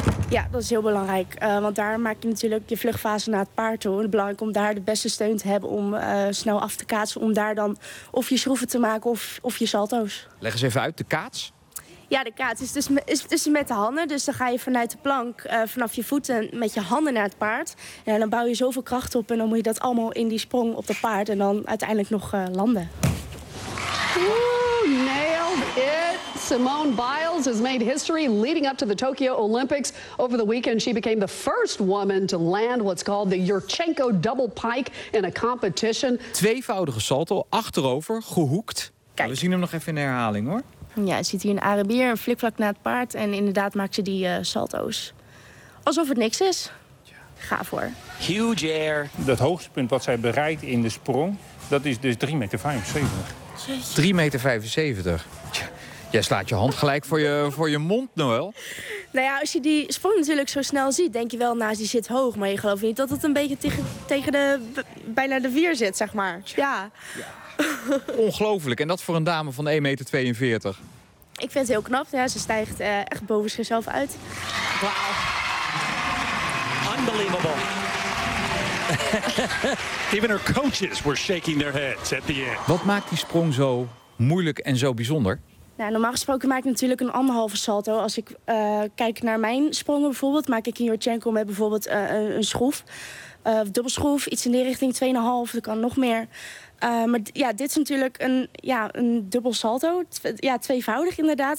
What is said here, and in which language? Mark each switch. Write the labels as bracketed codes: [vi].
[nl] Ja, dat is heel belangrijk, want daar maak je natuurlijk je vluchtfase naar het paard toe. En het is belangrijk om daar de beste steun te hebben om snel af te kaatsen, om daar dan of je schroeven te maken of je salto's. Leg eens even uit, de kaats? Ja, de kaats is dus met de handen, dus dan ga je vanuit de plank vanaf je voeten met je handen naar het paard. En dan bouw je zoveel kracht op en dan moet je dat allemaal in die sprong op dat paard en dan uiteindelijk nog landen. [en] Oeh, nailed it! Simone Biles has made history leading up to the Tokyo Olympics. Over the weekend, she became the first woman to land what's called the Yurchenko double pike in a competition. [nl] Tweevoudige salto, achterover, gehoekt. Kijk. We zien hem nog even in de herhaling, hoor. Ja, je ziet hier een Arabier, een flikvlak na het paard. En inderdaad maakt ze die salto's. Alsof het niks is. Gaaf hoor. [en] Huge air. [nl] Dat hoogste punt wat zij bereikt in de sprong, dat is dus 3,75 meter. 3,75 meter. Jij slaat je hand gelijk voor je mond, Noël. Nou ja, als je die sprong natuurlijk zo snel ziet, denk je wel, nou, die zit hoog. Maar je gelooft niet dat het een beetje bijna de vier zit, zeg maar. Ja. Ongelooflijk. En dat voor een dame van 1,42 meter. Ik vind het heel knap. Ja, ze stijgt echt boven zichzelf uit. [en] Wauw. Unbelievable. Even her coaches were shaking their heads at the end. [nl] Wat maakt die sprong zo moeilijk en zo bijzonder? Nou, normaal gesproken maak ik natuurlijk een anderhalve salto. Als ik kijk naar mijn sprongen bijvoorbeeld, maak ik in Yurchenko met bijvoorbeeld een schroef. Dubbelschroef, iets in die richting, 2,5, dat kan nog meer. Maar dit is natuurlijk een dubbel salto. Tweevoudig inderdaad.